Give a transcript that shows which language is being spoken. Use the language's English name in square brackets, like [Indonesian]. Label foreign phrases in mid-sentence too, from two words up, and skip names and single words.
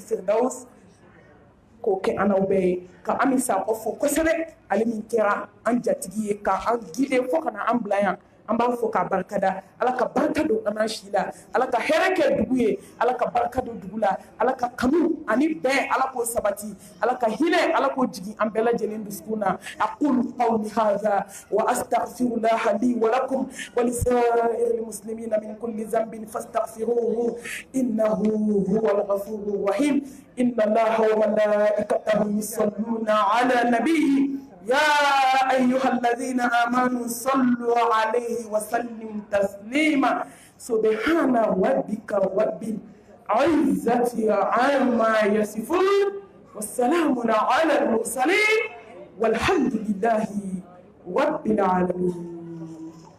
[Bambara] firdaus k'o kɛ an n'aw bɛɛ ye ka Ami Sakɔ fo kosɛbɛ ale min kɛra an jatigi ye ka an guider fo ka na an bila yan an b'a fɔ k'a barikada ala ka barika don an n'an si la ala ka hɛrɛ kɛ dugu ye ala ka barika don dugu la ala ka kanu ani bɛn ala k'o sabati ala ka hinɛ ala k'o jigin an bɛɛ lajɛlen dusukun na [Arabic] أقول قولي هذا وأستغفر الله لي ولكم ولسائر المسلمين من كل ذنب فاستغفروه إنه هو الغفور الرحيم إن الله وملائكته يصلون على النبي يا أيها الذين آمنوا صلوا عليه وسلموا تسليما سبحان ربك رب العزة عما يصفون والسلام على المرسلين والحمد لله رب العالمين.